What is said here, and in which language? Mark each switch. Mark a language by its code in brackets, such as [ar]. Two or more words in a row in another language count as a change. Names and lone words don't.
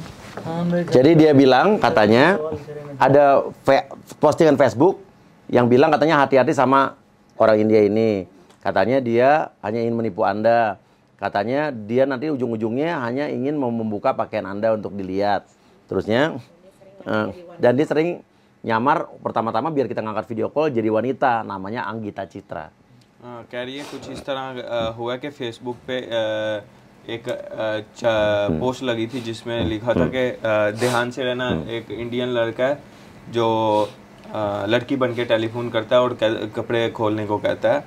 [id] jadi dia bilang katanya ada postingan Facebook yang bilang katanya hati-hati sama orang India ini. Katanya dia hanya ingin menipu Anda. Katanya dia nanti ujung-ujungnya hanya ingin membuka pakaian Anda untuk dilihat. Terusnya dan dia sering nyamar pertama-tama biar kita ngangkat video call jadi wanita, namanya Anggita Citra. [hi] कह रही है कुछ इस तरह हुआ कि फेसबुक पे एक पोस्ट लगी थी जिसमें लिखा था कि ध्यान से रहना, एक इंडियन लड़का है जो लड़की बन के टेलीफोन करता है और कपड़े खोलने को कहता है।